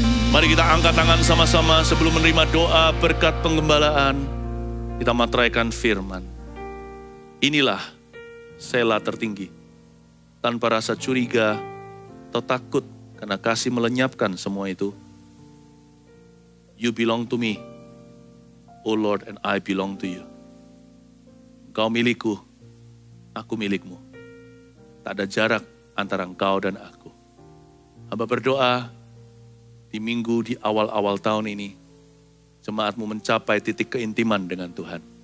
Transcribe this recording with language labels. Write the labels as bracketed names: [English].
[Indonesian] Mari kita angkat tangan sama-sama sebelum menerima doa berkat penggembalaan. Kita materaikan firman. Inilah sela tertinggi. Tanpa rasa curiga atau takut karena kasih melenyapkan semua itu. [English] You belong to me, O Lord, and I belong to you. [Indonesian] Engkau milikku, aku milikmu. Tak ada jarak antara engkau dan aku. Hamba berdoa di minggu di awal-awal tahun ini, jemaatmu mencapai titik keintiman dengan Tuhan.